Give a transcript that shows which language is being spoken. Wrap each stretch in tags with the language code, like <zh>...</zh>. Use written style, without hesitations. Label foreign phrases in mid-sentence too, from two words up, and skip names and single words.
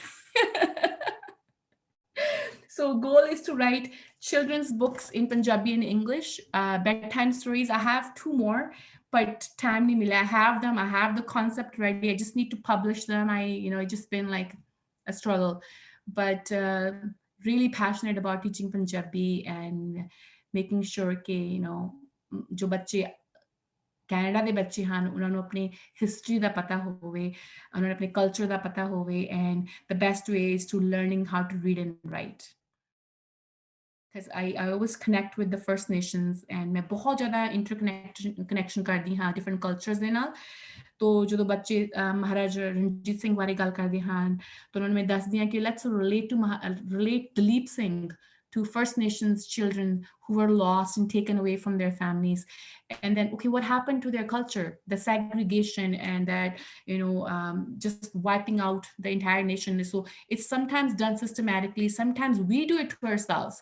<en>So goal is to write children's books in Punjabi and English, bedtime stories. I have 2 more, but time</en> <hi>नहीं मिला.</hi> <en>I have them. I have the concept ready. I just need to publish them. It's just been like a struggle, but really passionate about teaching Punjabi and making sure that</en> <pa>ਜੋ ਬੱਚੇ ਕੈਨੇਡਾ ਦੇ ਬੱਚੇ ਹਨ ਉਹਨਾਂ ਨੂੰ ਆਪਣੀ ਹਿਸਟਰੀ ਦਾ ਪਤਾ ਹੋਵੇ ਉਹਨਾਂ ਨੂੰ ਆਪਣੇ ਕਲਚਰ ਦਾ ਪਤਾ ਹੋਵੇ</pa> <en>and the best way is to learning how to read and write because I always connect with the First Nations and</en> <hi>मैं बहुत ज़्यादा interconnection करती हाँ</hi> <en>different cultures</en> <pa>ਦੇ ਨਾਲ</pa> <hi>तो जो</hi> <pa>ਬੱਚੇ ਮਹਾਰਾਜਾ ਰਣਜੀਤ ਸਿੰਘ ਬਾਰੇ ਗੱਲ ਕਰਦੇ ਹਨ ਤਾਂ ਉਹਨਾਂ ਨੂੰ ਮੈਂ ਦੱਸਦੀ ਹਾਂ ਕਿ</pa> <en>let's relate Dalip Singh to First Nations children who were lost and taken away from their families. And then, okay, what happened to their culture? The segregation and that, just wiping out the entire nation. So it's sometimes done systematically. Sometimes we do it to ourselves.</en>